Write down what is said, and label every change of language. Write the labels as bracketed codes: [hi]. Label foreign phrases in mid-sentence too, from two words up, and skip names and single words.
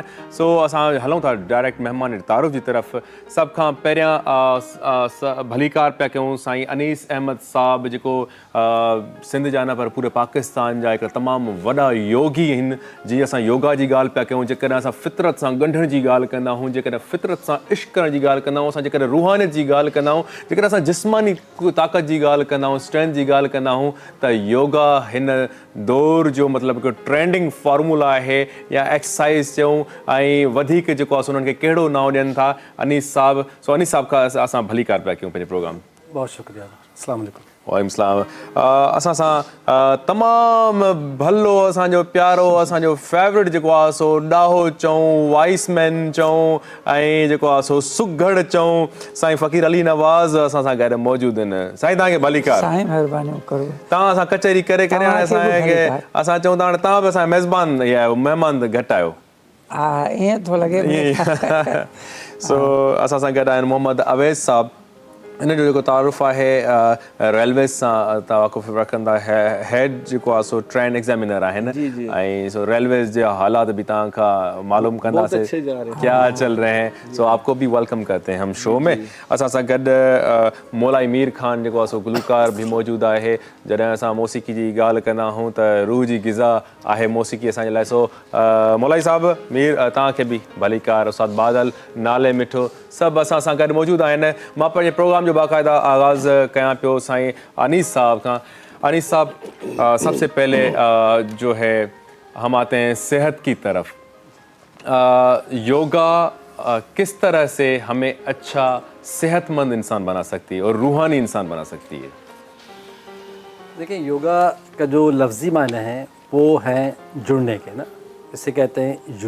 [sd] सो असां हलूं था डायरेक्ट महिमान तारुफ़ जी तरफ़। सभ खां पहिरियां भलीकार पिया कयूं साईं अनीस अहमद साहब, जेको सिंध जा न पर पूरे पाकिस्तान जा हिकिड़ा तमामु वॾा योगी आहिनि। जीअं असां योगा जी ॻाल्हि पिया कयूं, जेकॾहिं असां फितरत सां ॻंढण जी ॻाल्हि कंदा आहियूं, जेकॾहिं फितरत सां इश्क करण जी ॻाल्हि कंदा आहियूं, असां जेकॾहिं रूहानियत जी ॻाल्हि कंदा आहियूं, जेकॾहिं असां जिस्मानी ताक़त जी ॻाल्हि कंदा आहियूं, स्ट्रेंथ जी ॻाल्हि कंदा आहियूं, त योगा हिन दौर जो मतिलबु हिकिड़ो [en] trending formula [sd] आहे या एक्सरसाइज़ चयूं। ऐं वधीक जेको आहे सो उन्हनि खे कहिड़ो नाओ ॾियनि था अनीस साहब। सो अनीस साहब खां असां भलीकार पिया कयूं पंहिंजे प्रोग्राम। [ur] بہت شکریہ۔ السلام علیکم. وعلیکم السلام. [sd] असां सां तमामु भलो, असांजो प्यारो, असांजो फेवरेट जेको आहे सो ॾाहो चऊं, वाइसमैन चऊं ऐं जेको आहे सो सुघड़ चऊं, साईं फ़कीर अली नवाज़ असां सां गॾु मौजूदु आहिनि। साईं तव्हांखे भलीकार। साईं महिरबानी करो। तव्हां असां कचहरी करे करे हाणे असांखे असां चऊं था हाणे तव्हां बि असांजा मेज़बान आहियो, महिमान घटि आहियो। हा, ईअं थो लॻे। सो असां सां गॾु आहिनि मोहम्मद अवैस साहब। हिन जो जेको तारुफ़ आहे रेलवेज़ सां तव्हां वाक़ुफ़ रखंदा, हेड जेको आहे सो [en] train examiner [sd] आहिनि ऐं सो रेलवेज़ जे हालात बि तव्हां खां मालूम कंदासीं [ur] کیا چل رہے ہیں. سو آپ کو بھی ویلکم کرتے ہیں ہم شو میں. [sd] असां सां गॾु मौलाई मीर ख़ान जेको आहे सो गुलकार बि मौजूदु आहे। जॾहिं असां मौसीक़ी जी ॻाल्हि कंदा आहियूं त रूह जी ग़िज़ा आहे मौसीक़ी असांजे लाइ। सो मौलाई साहब मीर, तव्हांखे बि भलीकार। उस्ताद बादल, नाले मिठो, सभु असां सां गॾु मौजूदु आहिनि। मां पंहिंजे प्रोग्राम जो बाक़ाइदा आगाज़ कयां पियो साईं अनीस साहब खां। [ur] انیس صاحب، سب سے پہلے جو ہے ہم آتے ہیں صحت کی طرف. یوگا کس طرح سے ہمیں اچھا صحت مند انسان بنا سکتی ہے اور روحانی انسان بنا سکتی ہے? دیکھیے، یوگا کا جو لفظی معنی ہیں وہ ہیں جڑنے کے نا، اسے کہتے ہیں یوج.